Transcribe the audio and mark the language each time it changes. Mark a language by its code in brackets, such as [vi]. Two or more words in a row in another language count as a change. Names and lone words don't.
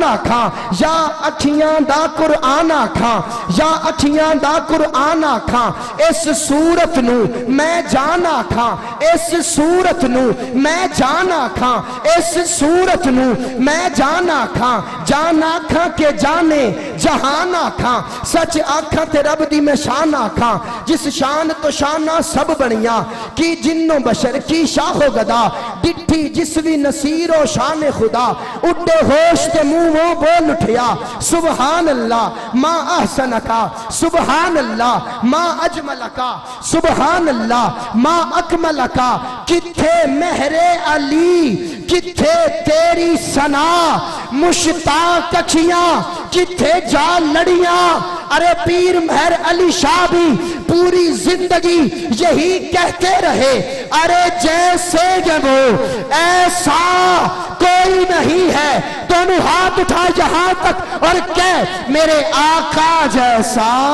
[pa] ਆਖਾ, ਯਾ ਅੱਖੀਆਂ ਦਾ ਕੁਰਾਨ ਆਖਾ, ਯਾ ਅੱਖੀਆਂ ਦਾ ਕੁਰਾਨ ਆਖਾ, ਇਸ ਸੂਰਤ ਨੂ ਮੈਂ ਜਾਨ ਆਖਾ, ਇਸ ਸੂਰਤ ਨੂ ਮੈਂ ਜਾਨ ਆਖਾ, ਇਸ ਸੂਰਤ ਨੂ ਮੈਂ ਜਾਨ ਆਖਾ, ਜਾਨ ਆਖਾ ਕੇ ਜਾਨੇ ਜਹਾਨ ਆਖਾ, ਸੱਚ ਆਖਾ ਤੇ ਰੱਬ ਦੀ ਮੈਂ ਸ਼ਾਨ ਆਖਾ, ਜਿਸ ਸ਼ਾਨ ਤੋ ਸ਼ਾਨਾ ਸਭ ਬਣੀਆ, ਕੀ ਜਿੰਨੋ ਬਸ਼ਰ ਕੀ ਸ਼ਾਹੋ ਗਦਾ, ਡਿੱਠੀ ਜਿਸ ਭੀ ਨਸੀਰੋ ਸ਼ਾਨ ਖ਼ੁਦਾ, ਉੱਡੇ ਹੋਸ਼ ਤੇ ਮੂੰਹ ਬੋਲ ਉੱਠਿਆ, [ar] سبحان الله ما أحسنك، سبحان الله ما أجملك، سبحان الله ما أكملك, [pa] ਕਿੱਥੇ ਮਿਹਰੇ ਅਲੀ ਕਿੱਥੇ ਤੇਰੀ ਸਨਾ, ਮੁਸ਼ਤਾਕ ਅੱਖੀਆਂ ਕਿੱਥੇ ਜਾ ਲੜੀਆਂ, [hi] अरे पीर मेहर अली शाह भी पूरी जिंदगी यही कहते रहे, अरे जैसे वो ऐसा कोई नहीं है, दोनों हाथ उठा जहां तक और कह मेरे आका जैसा,